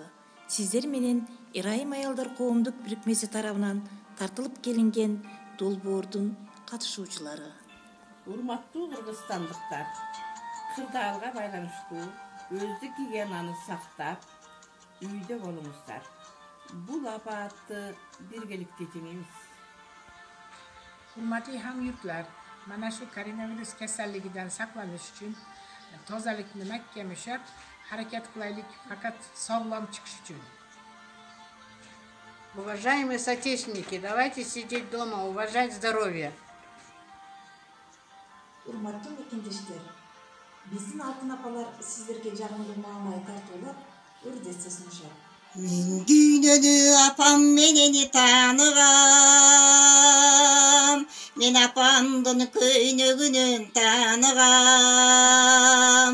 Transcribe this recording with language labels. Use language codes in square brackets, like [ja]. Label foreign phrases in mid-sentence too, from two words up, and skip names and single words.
[ky] Сиздер менен Ырайым аялдар коомдук бирикмеси тарабынан тартылып келинген долбоордун катышуучулары. Урматтуу кыргызстандыктар, кырдаалга байланыштуу өздүк гигиенаны сактап, үйдө болуңуздар. Бул апаатты биргеликте жеңебиз. [uz] Hurmatli hamyurtlar, mana shu koronavirus kasalligidan saqlanish uchun tozalikni mahkam ushlab harakat qilaylik, faqat sog'lom chiqish uchun. [ru] Уважаемые соотечественники, давайте сидеть дома, уважать здоровье. [ky] Урматтуу мекендештер, биздин алтын апалар сиздерге жагымдуу маанай тартуулап, үрдетсе сунушат. Мен дүйнөнү апам менен тааныгам, мен апамдын көйнөгүнөн тааныгам.